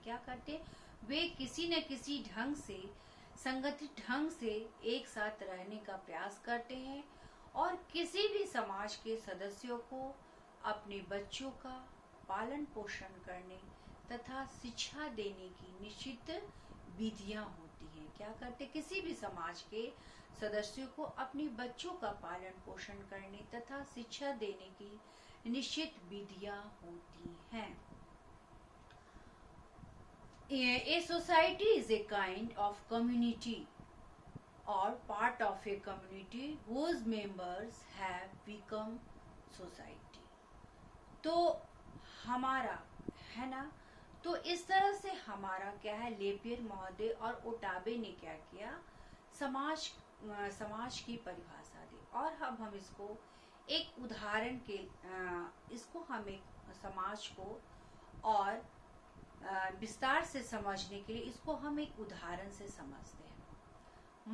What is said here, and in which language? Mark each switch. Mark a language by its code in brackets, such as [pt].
[hi] क्या करते, वे किसी न किसी ढंग से, संगठित ढंग से एक साथ रहने का प्रयास करते हैं और किसी भी समाज के सदस्यों को अपने बच्चों का पालन पोषण करने तथा शिक्षा देने की निश्चित विधियां होती हैं। क्या करते, किसी भी समाज के सदस्यों को अपने बच्चों का पालन पोषण करने तथा शिक्षा देने की निश्चित विधियां होती हैं। [en] A society is a kind of community or part of a community whose members have become society। [hi] तो हमारा है ना, तो इस तरह से हमारा क्या है, लेपियर महोदय और ओटावे ने क्या किया, समाज की परिभाषा दी। और अब हम इसको एक उदाहरण के इसको हम एक समाज को और विस्तार से समझने के लिए इसको हम एक उदाहरण से समझते हैं।